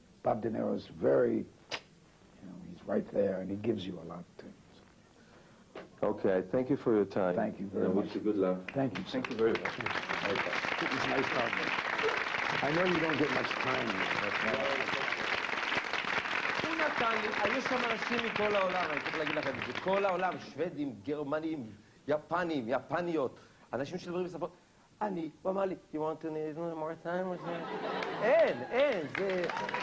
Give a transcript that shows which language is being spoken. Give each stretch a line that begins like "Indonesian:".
English: Bob De Niro's very, he's right there, and he gives you a lot too. Okay, thank you for your time. Thank you very much. I wish you good luck. Thank you. Thank you very much. It was nice talking. I know you don't get much time.
Hebrew: הוא נתן לי, היו שם אנשים מכל העולם, אני צריך להגיד לכם את זה, כל העולם, שוודים, גרמנים, יפנים, יפניות, אנשים שדברים בשפות. הוא אמר לי,
English: you want to need more time?
Hebrew: אין, זה...